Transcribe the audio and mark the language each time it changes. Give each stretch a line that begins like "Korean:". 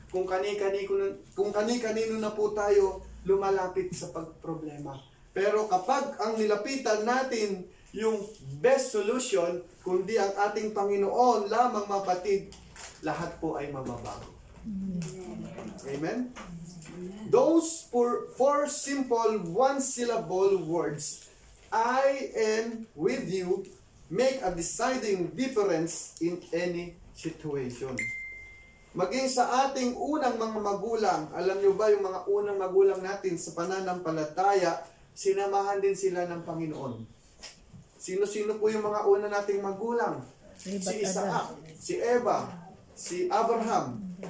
Filipino: Kung kani-kanino na po tayo lumalapit sa pagproblema. Pero kapag ang nilapitan natin yung best solution, kundi ang ating Panginoon lamang, mapatid, lahat po ay mababago. Amen?
English: Those four simple one-syllable words, I am with you, make a deciding difference in any situation.
Filipino: Maging sa ating unang mga magulang, alam nyo ba yung mga unang magulang natin sa pananampalataya, sinamahan din sila ng Panginoon. Sino-sino po yung mga una nating magulang? Si Isaac, si Eva, si Abraham.